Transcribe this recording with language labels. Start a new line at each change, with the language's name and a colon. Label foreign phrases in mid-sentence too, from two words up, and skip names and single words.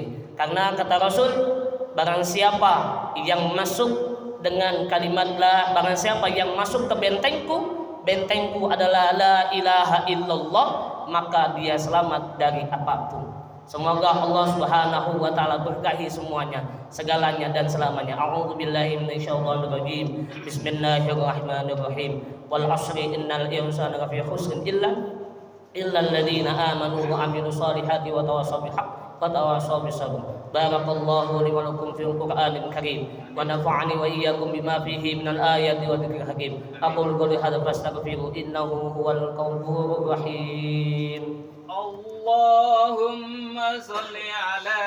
Indonesian: Karena kata Rasul, barang siapa yang masuk dengan kalimat la, barang siapa yang masuk ke bentengku adalah
Arabic: لا إله إلا الله,
Indonesian: maka dia selamat dari apapun. Semoga Allah
Arabic: سبحانه وتعالى
Indonesian: berkahi semuanya, segalanya dan selamanya.
Arabic: أعوذ بالله من الشيطان الرجيم. بسم الله الرحمن الرحيم. والعصر إن الإنسان لفي خسر إلا الذين آمنوا وعملوا الصالحات وتواصوا بالحق وتواصوا بالصبر. بارك الله لي ولكم في القرآن الكريم ونفعني وإياكم بما فيه من الآيات والذكر الحكيم. أقول قولي هذا فاستغفروا إنه هو الغفور الرحيم. اللهم صل